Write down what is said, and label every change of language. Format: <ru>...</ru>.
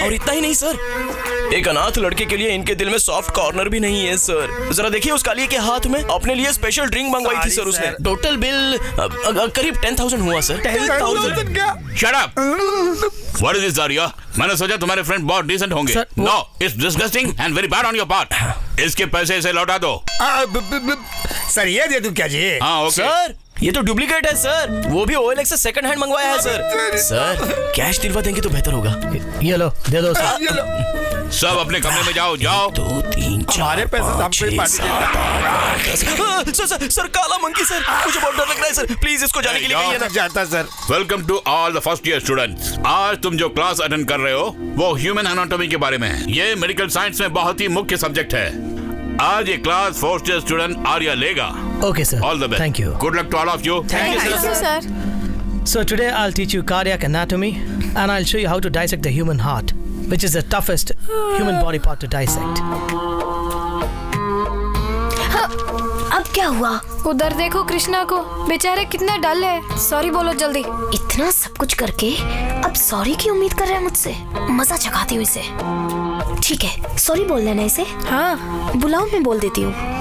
<hi>और इतना ही नहीं सर, एक अनाथ लड़के के लिए इनके दिल में सॉफ्ट कॉर्नर भी नहीं है सर। जरा देखिए उस काली के हाथ में अपने लिए स्पेशल ड्रिंक मंगवाई थी सर उसने। टोटल बिल करीब 10,000 हुआ सर। 10,000 क्या?</hi> <en>Shut up! What is this, Arya?</en> <hi>मैंने सोचा तुम्हारे फ्रेंड बहुत डिसेंट होंगे।</hi> <en>No, it's disgusting and very bad on your part.</en> <hi>इसके पैसे इसे लौटा दो। सर ये दे दूं क्या जी? हाँ ओके। सर ये तो डुप्लीकेट है सर, वो भी OLX से सेकंड हैंड मंगवाया है सर। सर कैश दिलवा देंगे तो बेहतर होगा। ये लो, दे दो सर। सब अपने कमरे में जाओ। 2, 3, 4, हमारे पैसे हमको ही पार्टी सर काला मंकी सर, मुझे बहुत डर लग रहा है सर, प्लीज इसको जाने के लिए कहिए ना। जाता sir.</hi> <en>Welcome to all the first year students.</en> <hi>आज तुम जो क्लास अटेंड कर रहे हो वो ह्यूमन एनाटॉमी के बारे में है। ये मेडिकल साइंस में बहुत ही मुख्य सब्जेक्ट है। आज ये class first year student Arya लेगा।</hi> <en>Okay sir, all the best. Thank you. Good luck to all of you. Thank you, sir. So today I'll teach you cardiac anatomy and I'll show you how to dissect the human heart, which is the toughest human body part to dissect.</en> <hi>अब क्या हुआ? उधर देखो कृष्णा को, बेचारे कितना डल है। Sorry बोलो जल्दी। इतना सब कुछ करके अब सॉरी की उम्मीद कर रहा है मुझसे? मजा चखाती हूँ इसे। ठीक है, सॉरी बोल देना इसे। हाँ बुलाओ, मैं बोल देती हूँ।</hi>